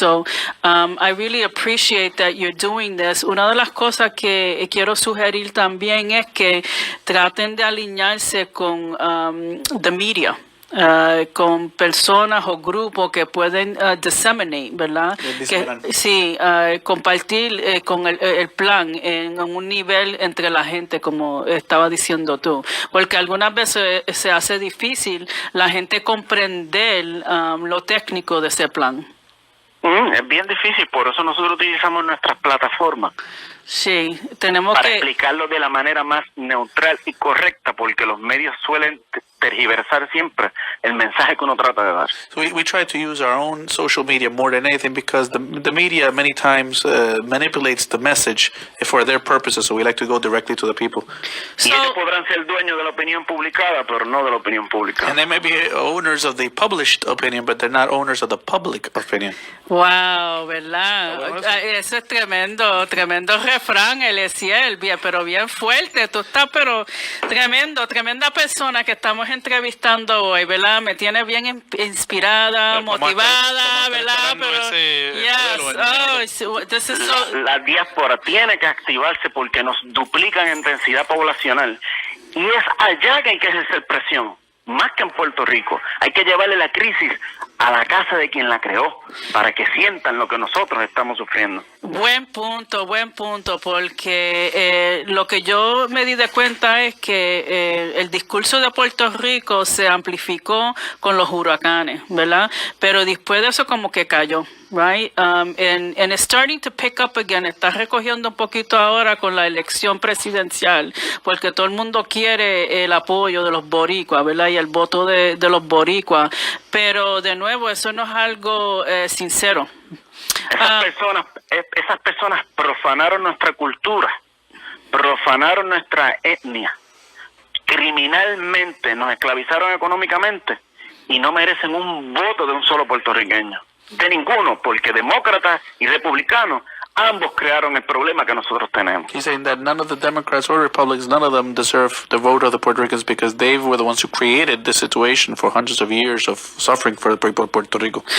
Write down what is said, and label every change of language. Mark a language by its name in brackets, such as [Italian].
[English] So, I really appreciate that you're doing this. [Spanish] Una de las cosas que quiero sugerir también es que traten de alinearse con [English] the media. [Spanish] Con personas o grupos que pueden [English] disseminate, [Spanish] ¿verdad? Sí, compartir con el plan en un nivel entre la gente, como estaba diciendo tú, porque algunas veces se hace difícil la gente comprender lo técnico de ese plan. Es bien difícil, por eso nosotros utilizamos nuestras plataformas. Sí, tenemos para que explicarlo de la manera más neutral y correcta, porque los medios suelen tergiversar siempre el mensaje que uno trata de dar. [English] So we try to use our own social media more than anything because the media many times manipulates the message for their purposes, so we like to go directly to the people. [Spanish] Y ellos podrán ser dueños de la opinión publicada, pero no de la opinión pública. [English] And they may be owners of the published opinion, but they're not owners of the public opinion. [Spanish] Wow, ¿verdad? Eso es tremendo refrán, Eliezer, bien, pero bien fuerte. Tú estás, pero tremenda persona que estamos entrevistando hoy, ¿verdad? Me tiene bien inspirada, motivada, ¿verdad? Pero, la diáspora tiene que activarse porque nos duplican en densidad poblacional. Y es allá que hay que ejercer presión, más que en Puerto Rico. Hay que llevarle la crisis a la casa de quien la creó, para que sientan lo que nosotros estamos sufriendo. Buen punto, porque lo que yo me di de cuenta es que el discurso de Puerto Rico se amplificó con los huracanes, ¿verdad? Pero después de eso como que cayó. [English] Right, and it's starting to pick up again. [Spanish] Está recogiendo un poquito ahora con la elección presidencial, porque todo el mundo quiere el apoyo de los boricuas, ¿verdad? Y el voto de los boricuas. Pero de nuevo, eso no es algo sincero. Esas personas profanaron nuestra cultura, profanaron nuestra etnia, criminalmente nos esclavizaron económicamente y no merecen un voto de un solo puertorriqueño. De ninguno, porque demócratas y republicanos ambos crearon el problema que nosotros tenemos. [English] He's saying that none of the Democrats or Republicans, none of them deserve the vote of the Puerto Ricans because they were the ones who created the situation for hundreds of years of suffering for the people of Puerto Rico.